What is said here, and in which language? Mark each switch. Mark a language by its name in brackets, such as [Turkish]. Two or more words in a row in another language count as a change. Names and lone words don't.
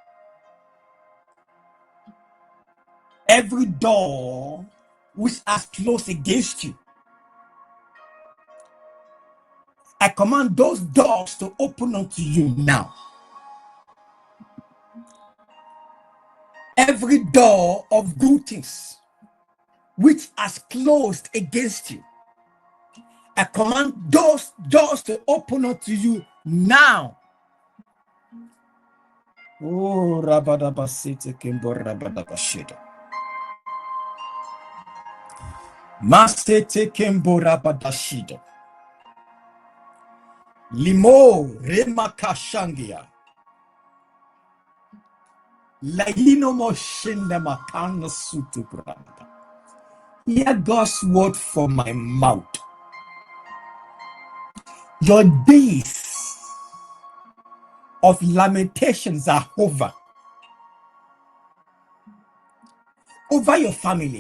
[English] Every door which has closed against you, I command those doors to open unto you now. Every door of good things which has closed against you, I command those doors to open unto you now. Oh, Rabadabasite Kimbo Rabadabashida. Masete Kimbo Rabadashida. Limo Remakashangia. Laino Moshinda Makana Sutu Branda. Hear God's word from my mouth. Your days of lamentations are over. Over your family.